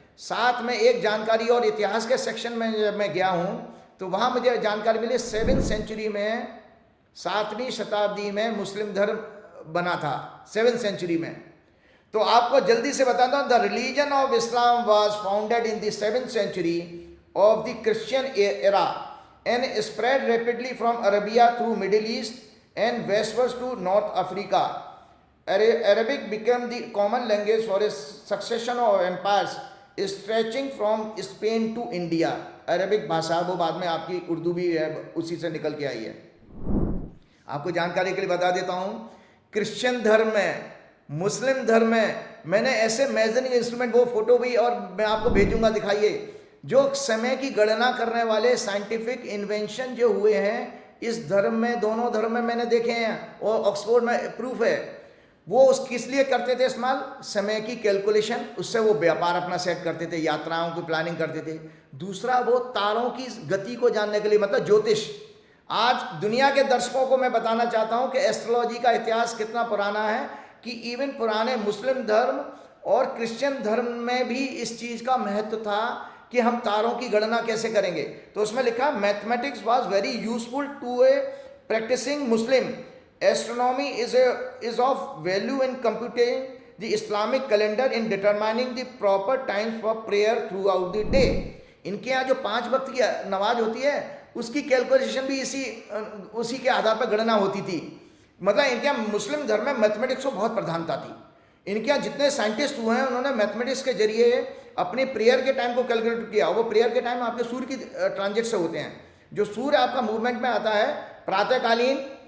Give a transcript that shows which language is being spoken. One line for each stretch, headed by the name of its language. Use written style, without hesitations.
Hindi: साथ में एक जानकारी और इतिहास के सेक्शन में जब मैं गया हूँ तो वहाँ मुझे जानकारी मिली 7वीं सेंचुरी में, 7वीं शताब्दी में मुस्लिम धर्म बना था 7वीं सेंचुरी में। तो आपको जल्दी से बताता हूँ,
English: The religion of Islam was founded in the 7वीं century of the Christian era and spread rapidly from Arabia through Middle East and westwards to North Africa. Arabic became the common language for a succession of empires stretching from Spain to India।
Hindi: Arabic भाषा वो बाद में आपकी उर्दू भी है, उसी से निकल के आई है। आपको जानकारी के लिए बता देता हूँ, क्रिश्चियन धर्म में, मुस्लिम धर्म में मैंने ऐसे मेजरिंग इंस्ट्रूमेंट, वो फोटो भी और मैं आपको भेजूंगा, दिखाइए, जो समय की गणना करने वाले साइंटिफिक इन्वेंशन जो हुए हैं इस धर्म में, दोनों धर्म में मैंने देखे हैं और ऑक्सफोर्ड में प्रूफ है। वो किस लिए करते थे इस्तेमाल? समय की कैलकुलेशन, उससे वो व्यापार अपना सेट करते थे, यात्राओं की प्लानिंग करते थे। दूसरा वो तारों की गति को जानने के लिए, मतलब ज्योतिष। आज दुनिया के दर्शकों को मैं बताना चाहता हूं कि एस्ट्रोलॉजी का इतिहास कितना पुराना है, कि इवन पुराने मुस्लिम धर्म और क्रिश्चियन धर्म में भी इस चीज़ का महत्व था कि हम तारों की गणना कैसे करेंगे। तो उसमें लिखा,
English: Mathematics was very useful to a practising Muslim. Astronomy is of value in computing the Islamic calendar in determining the proper times for prayer throughout the day।
Hindi: इनके यहाँ जो 5 वक्त की नमाज होती है उसकी कैलकुलेशन भी उसी के आधार पर गणना होती थी। मतलब इनके यहाँ मुस्लिम धर्म में मैथमेटिक्स को बहुत प्रधानता थी। इनके यहाँ जितने साइंटिस्ट हुए हैं उन्होंने मैथमेटिक्स के जरिए अपने प्रेयर के टाइम को कैलकुलेट किया। वो प्रेयर के टाइम आपके सूर्य की ट्रांजिट से होते हैं। जो सूर्य आपका मूवमेंट में आता है प्रातःकालीन